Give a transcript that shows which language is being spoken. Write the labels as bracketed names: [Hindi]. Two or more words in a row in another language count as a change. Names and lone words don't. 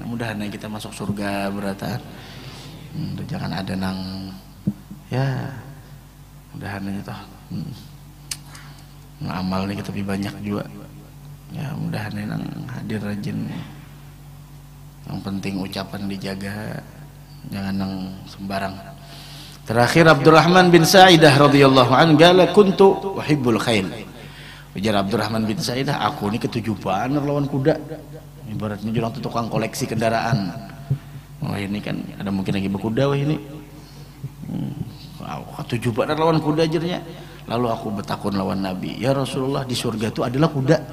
[Banjar] Mudahan kita masuk surga beratan. Jangan ada nang ya mudahan aja toh. Amal nih kita lebih banyak juga. Ya mudahan nang hadir rajin. Yang penting ucapan dijaga, jangan nang sembarang. [Arabic] Terakhir Abdurrahman bin Sa'idah رضي الله عنه قال كنت أحب الخيل. [Banjar] Ujar Abdurrahman bin Sa'idah, aku ini ketujuan lawan kuda. Ibaratnya jurang tukang koleksi kendaraan. Oh ini kan ada mungkin lagi berkuda wah ini. Ketujuan lawan kuda ajarnya. Lalu aku bertakun lawan Nabi, [Arabic] يا رسول الله, [Banjar] di surga itu adalah kuda.